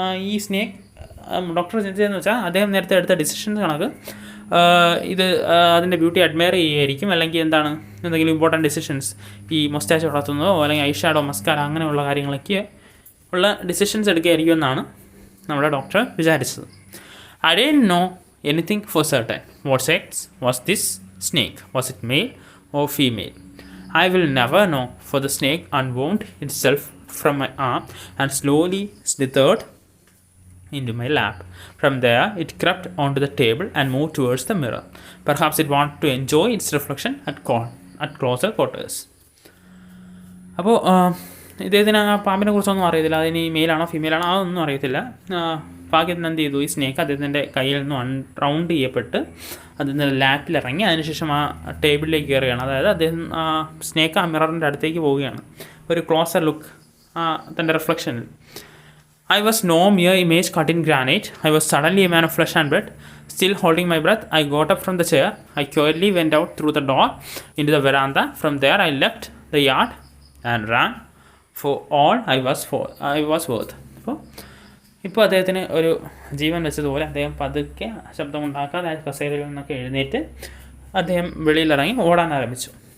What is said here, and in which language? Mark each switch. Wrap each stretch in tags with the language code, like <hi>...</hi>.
<ml>ഈ snake doctor ചിന്തിച്ചതെന്ന് വെച്ചാൽ അദ്ദേഹം നേരത്തെ എടുത്ത ഡിസിഷൻസ് കണക്ക് ഇത് അതിൻ്റെ ബ്യൂട്ടി അഡ്മയർ ചെയ്യുമായിരിക്കും, അല്ലെങ്കിൽ എന്തെങ്കിലും ഇമ്പോർട്ടൻറ്റ് ഡിസിഷൻസ് ഈ മൊസ്റ്റാച്ച് വളർത്തുന്നതോ അല്ലെങ്കിൽ ഐഷാഡോ, മസ്കാര അങ്ങനെയുള്ള കാര്യങ്ങളൊക്കെ ഉള്ള ഡിസിഷൻസ് എടുക്കുകയായിരിക്കും എന്നാണ് നമ്മുടെ ഡോക്ടർ വിചാരിച്ചത്.</ml> <en>I didn't know anything for certain. What sex was this snake? Was it male or female? I will never know, for the snake unwound itself from my arm and slowly slithered into my lap. From there, it crept onto the table and moved towards the mirror. Perhaps it wanted to enjoy its reflection at closer quarters.</en> <ml>അപ്പോൾ ഇദ്ദേഹത്തിന് ആ പാമ്പിനെ കുറിച്ചൊന്നും അറിയത്തില്ല. അതിന് മെയിലാണോ ഫീമെയിലാണോ അതൊന്നും അറിയത്തില്ല. ഭാഗ്യത്തിന് എന്ത് ചെയ്തു, ഈ സ്നേക്ക് അദ്ദേഹത്തിൻ്റെ കയ്യിൽ നിന്നും റൗണ്ട് ചെയ്യപ്പെട്ട് അതിൻ്റെ ലാപ്പിലിറങ്ങി അതിനുശേഷം ആ ടേബിളിലേക്ക് കയറുകയാണ്. അതായത് അദ്ദേഹം ആ സ്നേക്ക് ആ മിററിൻ്റെ അടുത്തേക്ക് പോവുകയാണ്. ഒരു ക്ലോസർ ലുക്ക് തൻ്റെ റിഫ്ലക്ഷനിൽ.</ml> <en>I was no mere image cut in granite. I was suddenly a man of flesh and blood. Still holding my breath, I got up from the chair. I quietly went out through the door into the veranda. From there, I left the yard and ran for all I was worth.</en> <ml>ഇപ്പോൾ അദ്ദേഹത്തിന് ഒരു ജീവൻ വെച്ചതുപോലെ അദ്ദേഹം പതുക്കെ ശബ്ദമുണ്ടാക്കാതെ കസേരയിൽ നിന്നൊക്കെ എഴുന്നേറ്റ് അദ്ദേഹം വെളിയിലിറങ്ങി ഓടാൻ ആരംഭിച്ചു.</ml>